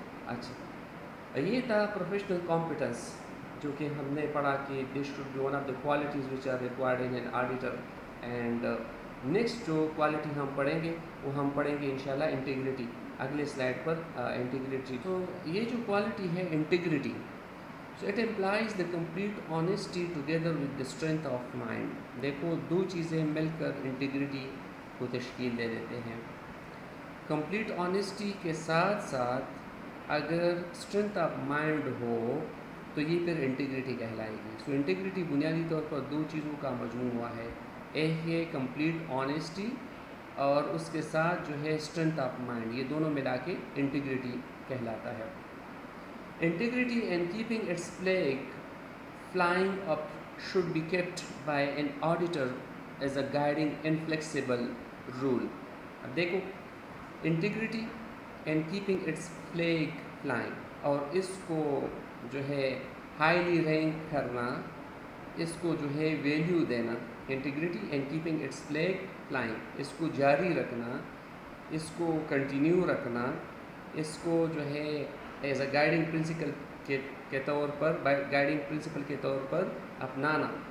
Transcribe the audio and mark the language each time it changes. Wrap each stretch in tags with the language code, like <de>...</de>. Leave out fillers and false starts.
<ur>اچھا، یہ تھا پروفیشنل کمپیٹنس جو کہ ہم نے پڑھا</ur> <en>کہ this should be one of the qualities which are required in an auditor.</en> <ur>And next جو کوالٹی ہم پڑھیں گے وہ ہم پڑھیں گے انشاءاللہ انٹیگریٹی. اگلے سلائڈ پر انٹیگریٹی. تو یہ جو کوالٹی ہے integrity,</ur> <en>so it implies the complete honesty together with the strength of mind.</en> <ur>دیکھو دو چیزیں مل کر انٹیگریٹی کو تشکیل دے دیتے ہیں. کمپلیٹ آنیسٹی کے ساتھ ساتھ اگر اسٹرینتھ آف مائنڈ ہو تو یہ پھر انٹیگریٹی کہلائے گی. سو انٹیگریٹی بنیادی طور پر دو چیزوں کا مجموعہ ہے. ایک ہے کمپلیٹ آنیسٹی اور اس کے ساتھ جو ہے اسٹرینتھ آف مائنڈ، یہ دونوں ملا کے انٹیگریٹی کہلاتا ہے.</ur> <en>Integrity and keeping its flag flying up should be kept by an auditor as a guiding inflexible rule.</en> <ur>اب دیکھو integrity</ur> <en>and keeping its flag flying,</en> <ur>اور اس کو جو ہے ہائیلی رینک کرنا، اس کو جو ہے ویلیو دینا. Integrity</ur> <en>and keeping its flag flying,</en> <ur>اس کو جاری رکھنا، اس کو کنٹینیو رکھنا، اس کو جو ہے</ur> <en>as a guiding principle</en> <ur>کے طور پر، گائیڈنگ پرنسپل کے طور پر اپنانا.</ur>